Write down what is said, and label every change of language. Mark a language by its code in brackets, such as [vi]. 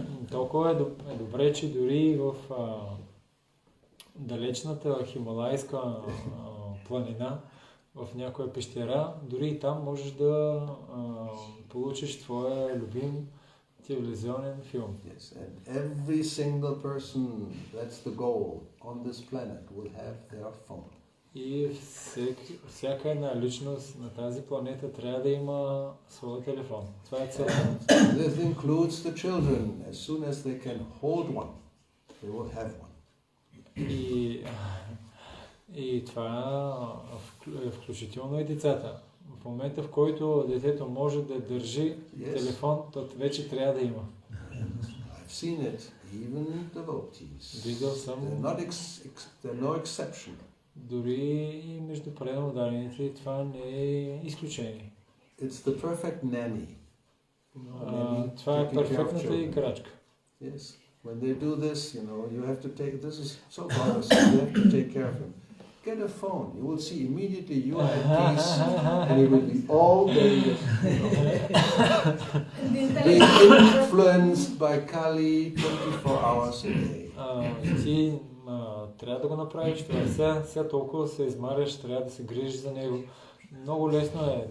[bg] Толкова е добре, че дори в далечната хималайска планина, в някоя пещера, дори и там можеш да получиш твоя любим телевизионен филм. [en] Yes, and every single person, that's the goal, on this planet will have their phone. [bg] И всяка една личност на тази планета трябва да има своя телефон. Това е целта. [en] This includes the children. As soon as they can hold one, they will have one. [bg] И това е включително и децата. В момента, в който детето може да държи телефон, то вече трябва да има. [en] I've seen it, even devotees. [bg] Видял съм. [en] They're no exception. [bg] Дори и между преданодарените това не е изключение. [en] It's the perfect nanny. [bg] Това е перфектната играчка. [en] Yes. When they do this, you have to take, this is so bothersome, you have to take care of him. Get a phone, you will see immediately you are at peace, and you will be all day, being influenced by Kali 24 hours a day. [bg] Ти трябва да го направиш това. Сега толкова се измаряш, трябва да се грижиш за него. Много лесно е.